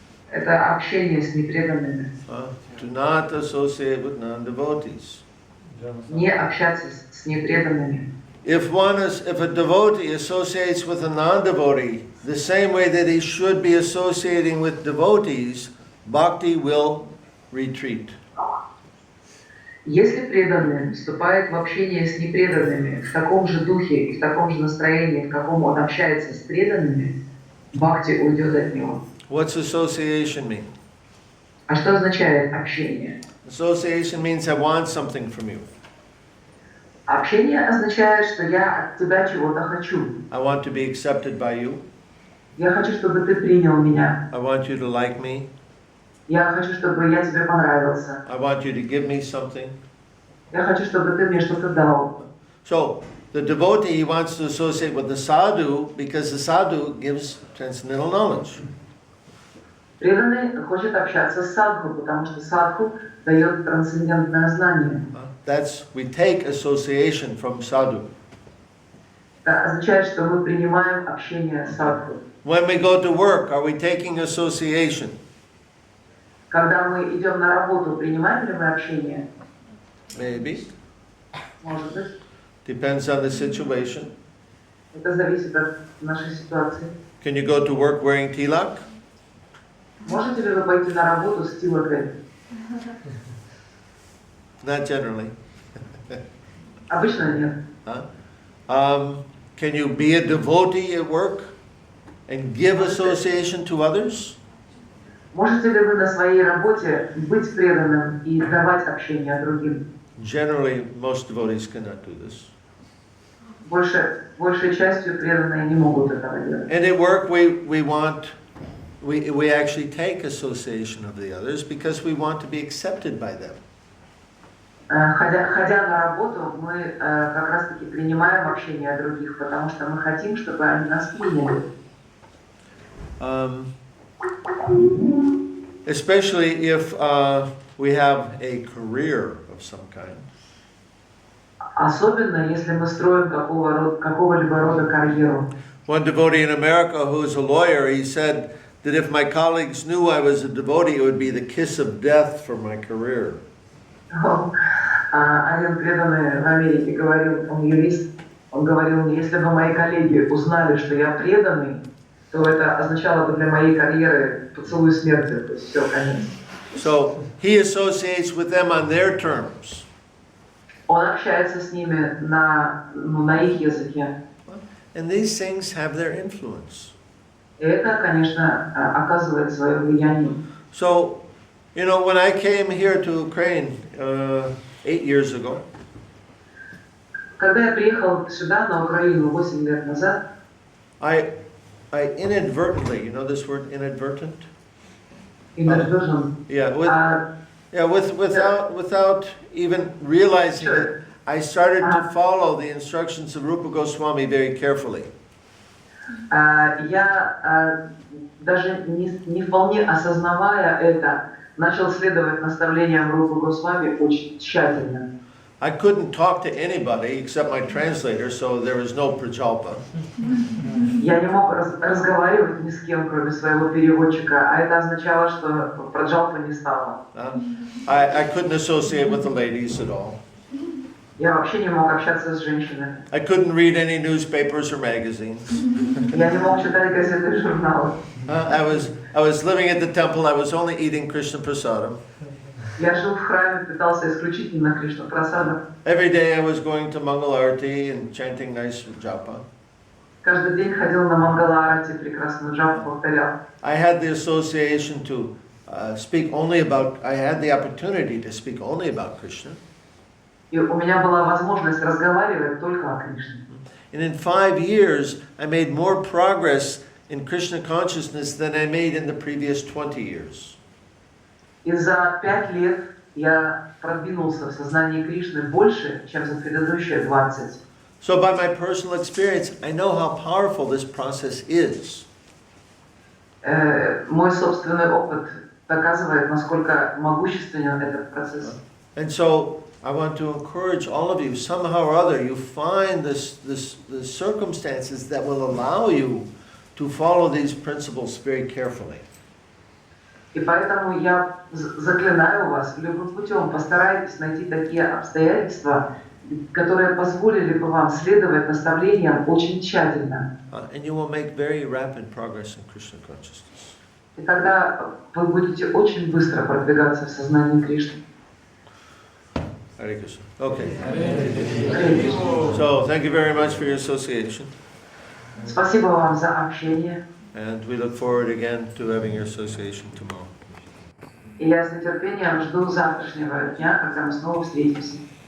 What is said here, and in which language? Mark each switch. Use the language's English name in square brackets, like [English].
[Russian] Это общение с непреданными. [English] Do not associate with non-devotees. [Russian] Не общаться с непреданными. [English] If a devotee associates with a non-devotee, the same way that he should be associating with devotees, bhakti will retreat. [Russian] Если преданный вступает в общение с непреданными в таком же духе и в таком же настроении, в каком он общается с преданными, бхакти уйдет от него. [English] What's association mean? [Russian] А что означает общение? [English] Association means I want something from you. [Russian] Общение означает, что я от тебя чего-то хочу. [English] I want to be accepted by you. [Russian] Я хочу, чтобы ты принял меня. [English] I want you to like me. [Russian] Я хочу, чтобы я тебе понравился. [English] I want you to give me something. [Russian] Я хочу, чтобы ты мне что-то дал. [English] So, the devotee wants to associate with the sadhu because the sadhu gives transcendental knowledge. [Russian] Преданный хочет общаться с садху, потому что садху дает трансцендентное знание. [English] We take association from sadhu. [Russian] Это означает, что мы принимаем общение с садху. [English] When we go to work, are we taking association? [Russian] Когда мы идем на работу, принимаем ли мы общение? [English] Maybe. [Russian] Может быть. [English] Depends on the situation. [Russian] Это зависит от нашей ситуации. [English] Can you go to work wearing tilak? [Russian] Можете ли вы пойти на работу с тилакой? [English] Not generally. [Russian] Обычно нет. [English] Can you be a devotee at work and give association to others? [Russian] Можете ли вы на своей работе быть преданным и давать общение другим? [English] Generally, most devotees cannot do this. [Russian] Большей частью преданные не могут этого делать. [English] And at work, we actually take association of the others because we want to be accepted by them. [Russian] Ходя на работу, мы как раз-таки принимаем общение других, потому что мы хотим, чтобы они нас приняли. [English] Especially if we have a career of some kind. [Russian] Особенно, если мы строим какого-либо рода карьеру. [English] One devotee in America who is a lawyer, he said that if my colleagues knew I was a devotee, it would be the kiss of death for my career. [Russian] Один преданный в Америке говорил, он юрист, он говорил, если бы мои коллеги узнали, что я преданный, то это означало бы для моей карьеры поцелуй смерти, то есть все, конец. [English] So he associates with them on their terms. [Russian] Он общается с ними на их языке. [English] And these things have their influence. [Russian] И это, конечно, оказывает свое влияние. [English] So, you know, when I came here to Ukraine 8 years ago, [Russian] когда я приехал сюда, на Украину, 8 лет назад, [English] I inadvertently, you know this word inadvertent? Inadvertent. Without even realizing it, I started to follow the instructions of Rupa Goswami very carefully. [Russian] Я даже не вполне осознавая это, начал следовать наставлениям Рупы Госвами очень тщательно. [English] I couldn't talk to anybody except my translator, so there was no prajalpa. [Russian] Я не мог разговаривать ни с кем, кроме своего переводчика, а это означало, что праджалпы не стало. [English] I couldn't associate with the ladies at all. [Russian] Я вообще не мог общаться с женщинами. [English] I couldn't read any newspapers or magazines. [Russian] Я не мог читать газеты и журналы. [English] I was living at the temple. I was only eating Krishna prasadam. [Russian] Я жил в храме, питался исключительно Кришна прасадом. [English] Every day I was going to Mangal Arati and chanting nice japa. [Russian] Каждый день ходил на Мангаларати, прекрасную джапу повторял. [English] I had the association to speak only about. I had the opportunity to speak only about Krishna. [Russian] И у меня была возможность разговаривать только о Кришне. [English] And in 5 years, I made more progress in Krishna consciousness than I made in the previous 20 years. [Russian] И за 5 лет я продвинулся в сознании Кришны больше, чем за предыдущие 20. [English] So by my personal experience, I know how powerful this process is. [Russian] Мой собственный опыт доказывает, насколько могущественен этот процесс. [English] And so I want to encourage all of you, somehow or other, you find the circumstances that will allow you to follow these principles very carefully. [Russian] И поэтому я заклинаю вас, любым путем постарайтесь найти такие обстоятельства, которые позволили бы вам следовать наставлениям очень тщательно. [English] And you will make very rapid progress in Krishna consciousness. [Russian] И тогда вы будете очень быстро продвигаться в сознании Кришны. [English] Hare Krishna. Okay. So thank you very much for your association. [Russian] Спасибо вам за общение. [English] And we look forward again to having your association tomorrow. [Russian] И я с нетерпением жду завтрашнего дня, когда мы снова встретимся.